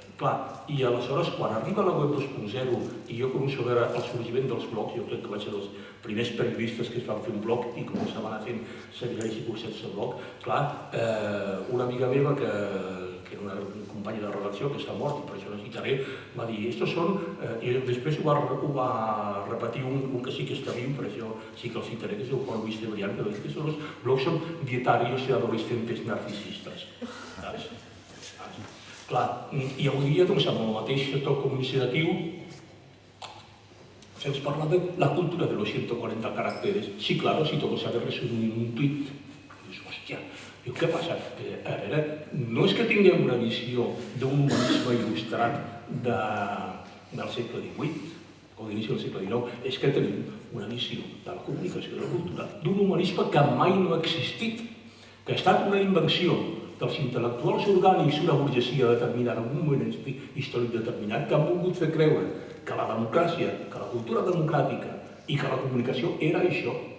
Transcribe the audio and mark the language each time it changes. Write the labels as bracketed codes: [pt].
[ca] Clar, i aleshores quan arriba la web 2.0 i jo començo a veure el sorgiment dels blogs, jo crec que vaig ser dels primers periodistes que es van fer un blog i començaven a fer segueix i cursets de blog, clar, una amiga meva que era una companya de redacció que s'ha mort i per això no citaré, va dir, estos són, i després ho va repetir un que sí que està viu, per això sí que el citaré, que és el Juan Luis Cebrián, que va dir que els blogs són [es] dietarios [ca] i [es] adolescentes [ca] narcisistes. Saps? Clar, i avui dia, doncs, amb el mateix sector comunicatiu, se'ns parla de la cultura de [es] los [ca] 140 caràcteres. [es] Sí, claro, si todo se ha de resumir en un tuit. [ca] Dius, hòstia, què passa? A veure, no és que tinguem una visió d'un humanisme il·lustrat del segle XVIII, o d'inici del segle XIX, és que tenim una visió de la comunicació i de la cultura d'un humanisme que mai no ha existit, que ha estat una invenció dels intel·lectuals orgànics d'una burgesia determinada en un moment històric determinat que han volgut fer creure que la democràcia, que la cultura democràtica i que la comunicació era això.